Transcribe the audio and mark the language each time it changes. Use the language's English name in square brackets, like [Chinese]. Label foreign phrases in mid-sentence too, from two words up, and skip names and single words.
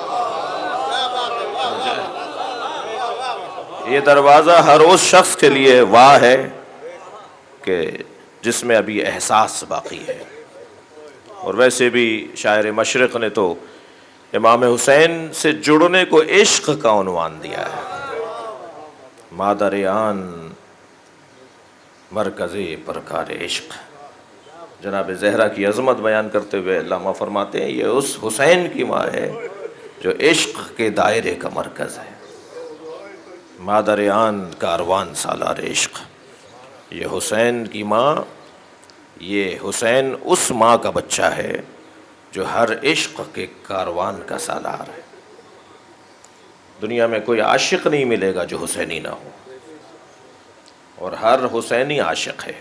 [Urdu] یہ دروازہ ہر اس شخص کے لیے واہ ہے کہ جس میں ابھی احساس باقی ہے۔ اور ویسے بھی شاعر مشرق نے تو امام حسین سے جڑنے کو عشق کا عنوان دیا ہے۔ [Persian] مادر آن مرکز پرکار عشق۔ [Urdu] جناب زہرا کی عظمت بیان کرتے ہوئے علامہ فرماتے ہیں یہ اس حسین کی ماں ہے جو عشق کے دائرے کا مرکز ہے۔ [Persian] مادر آن کاروان سالار عشق۔ [Urdu] یہ حسین کی ماں، یہ حسین اس ماں کا بچہ ہے جو ہر عشق کے کاروان کا سالار ہے۔ دنیا میں کوئی عاشق نہیں ملے گا جو حسینی نہ ہو، اور ہر حسینی عاشق ہے۔